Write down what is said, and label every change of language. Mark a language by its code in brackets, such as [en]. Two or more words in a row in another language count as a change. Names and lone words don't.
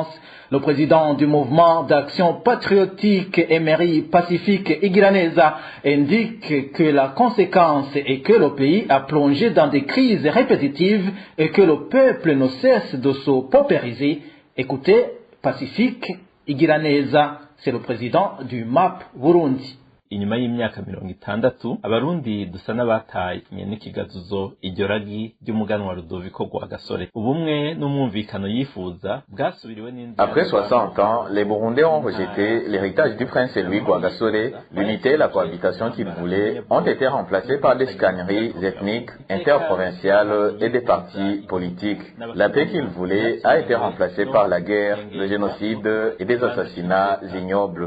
[fr] Le président du mouvement d'action patriotique Emery Pacifique Igiraneza indique que la conséquence est que le pays a plongé dans des crises répétitives et que le peuple ne cesse de se paupériser. Écoutez, Pacifique Igiraneza, c'est le président du MAP Burundi. [rn] Inyuma y'imyaka 60 abarundi dusa n'abataye n'ikigazuzo iryo ragi ry'umuganwa Rudoviko Rwagasore. Ubumwe n'umwumvikano yifuza bwasubiriwe n'inzira. [fr] Après 60 ans, les Burundais ont rejeté l'héritage du prince Louis Rwagasore. L'unité et la cohabitation qu'ils voulaient ont été remplacées par des chicaneries ethniques, interprovinciales et des partis politiques. La paix qu'ils voulaient a été remplacée par la guerre, le génocide et des assassinats ignobles.